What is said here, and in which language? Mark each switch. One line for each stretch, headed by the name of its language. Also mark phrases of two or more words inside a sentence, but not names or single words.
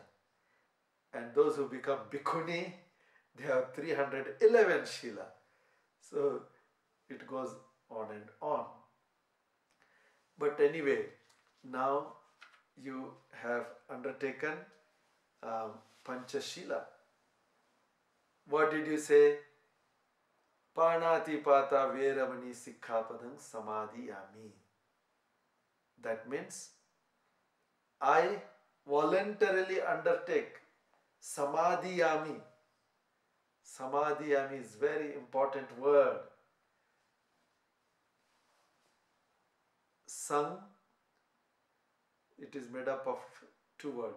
English: And those who become bhikkhuni, they have 311 Shila. So it goes on and on. But anyway, now you have undertaken Panchashila. What did you say?
Pali: Panati pata veramani sikkhapadam samadhiyami.
English: That means I voluntarily undertake samadhiyami. Samadhiyami is very important word. Sang, it is made up of 2 words.